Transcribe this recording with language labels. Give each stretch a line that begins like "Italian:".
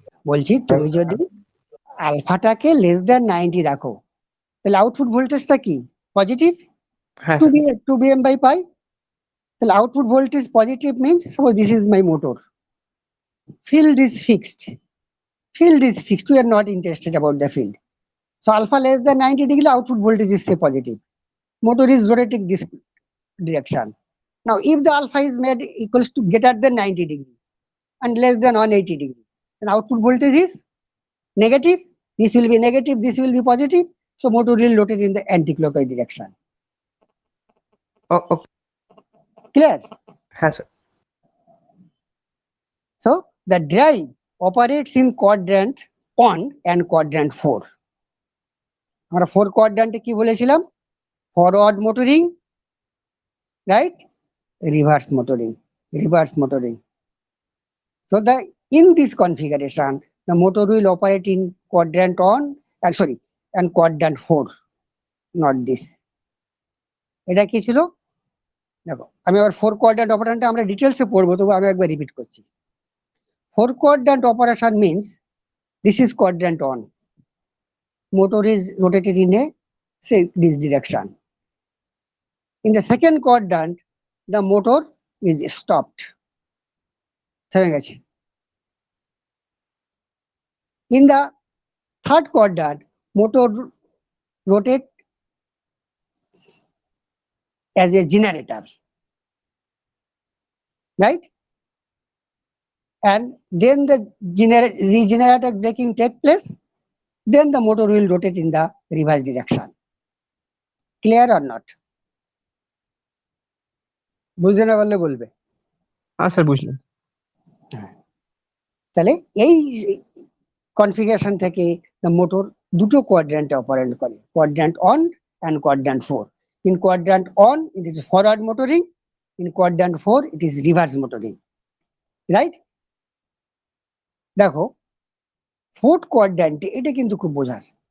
Bangla: বলছি তুমি যদি আলফাটাকে লেস দ্যান 90 রাখো, তাহলে আউটপুট ভোল্টেজটা কি? পজিটিভ, হ্যাঁ 2 স্যার।
English: 2bm by pi.
Bangla: তাহলে output voltage positive
English: means suppose this is my motor. Field is fixed. Field is fixed. We are not interested about the field. So alpha less than 90 degree, output voltage is say positive. Motor is rotating this direction. Now, if the alpha is made equals to greater than 90 degree and less than 180 degree, then output voltage is negative. This will be negative, this will be positive. So motor will rotate in the anti-clockwise direction. Okay Clear?
Bangla: হ্যাঁ sir.
English: So the drive operates in quadrant 1 and quadrant 4.
Bangla: আমরা 4 কোয়াড্রান্টে কি বলেছিলাম? Forward motoring, right?
English: reverse motoring. So in this configuration, the motor will operate in quadrant 1 and quadrant 4, not this.
Bangla: এটা কি ছিল? দেখো আমি আবার 4 কোয়াড্রান্ট অপারেশনটা আমরা ডিটেইলসে পড়বো, তবু আমি একবার রিপিট করছি।
English: 4 quadrant operation means this is quadrant 1. Motor is rotated in a say this direction. In the second quadrant, the motor is stopped.
Bangla: থেমে গেছে।
English: In the third quadrant, motor rotate as a generator, right? And then the regenerator braking take place, then the motor will rotate in the reverse direction. Clear or not?
Bangla: বুঝতে না পারলে বলবে। হ্যাঁ sir বুঝলাম। তাহলে এই কনফিগারেশন থেকে
English: the motor
Bangla: দুটো কোয়াড্রান্টে অপারেট করে,
English: quadrant 1 and quadrant 4. In quadrant 1 it is forward motoring, in quadrant 4 it is reverse motoring, right?
Bangla: দেখো ফোর্থ কোয়াড্রান্টে, এটা কিন্তু খুব বোঝার।